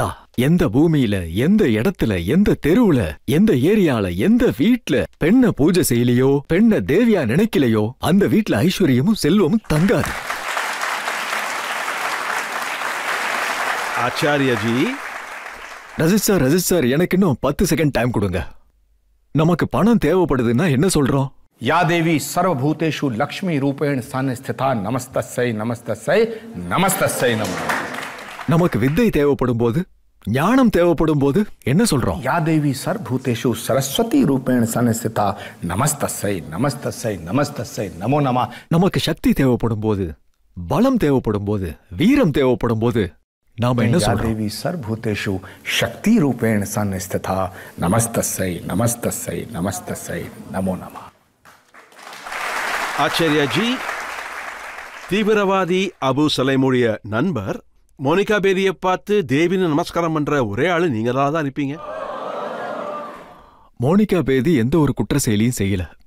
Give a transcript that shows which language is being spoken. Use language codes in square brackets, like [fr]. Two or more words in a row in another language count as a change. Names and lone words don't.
[ta] எந்த பூமியில, எந்த இடத்துல, எந்த தெருவுல, எந்த ஏரியால, எந்த வீட்ல பெண்ண பூஜை செய்யலையோ, பெண்ண தேவியா நினைக்கலையோ, அந்த வீட்ல ஐஸ்வர்யமும் செல்வமும் தங்காது. ஆச்சாரியஜி, ரஜித் சார், எனக்கு இன்னும் 10 செகண்ட் டைம் கொடுங்க. நமக்கு பணம் தேவைப்படுதுன்னா என்ன சொல்றோம்? [sa] या देवी सर्वभूतेषु लक्ष्मी रूपेण संस्थिता नमस्तस्यै नमस्तस्यै नमस्तस्यै नमः. [ta] நமக்கு வித்தை தேவைப்படும் போது, ஞானம் தேவைப்படும் போது என்ன சொல்றோம்? [sa] या देवी सर्वभूतेषु सरस्वती रूपेण संस्थिता नमस्तस्यै नमस्तस्यै नमस्तस्यै नमो नमः. [ta] நமக்கு சக்தி தேவைப்படும் போது, பலம் தேவைப்படும் போது, வீரம் தேவைப்படும் போது நாம என்ன சொல்றோம்? [sa] देवी सर्वभूतेषु शक्ति रूपेण संस्थिता नमस्तस्यै नमस्तस्यै नमस्तस्यै नमो नमः. [ta] ஆச்சாரியாஜி, தீவிரவாதி அபு சலைமுடைய நண்பர் மோனிகா பேதியை பார்த்து தேவின்னு நமஸ்காரம் பண்ற ஒரே ஆளு நீங்க தான் இருப்பீங்க. மோனிகா பேதி எந்த ஒரு குற்ற செயலியும் செய்யல.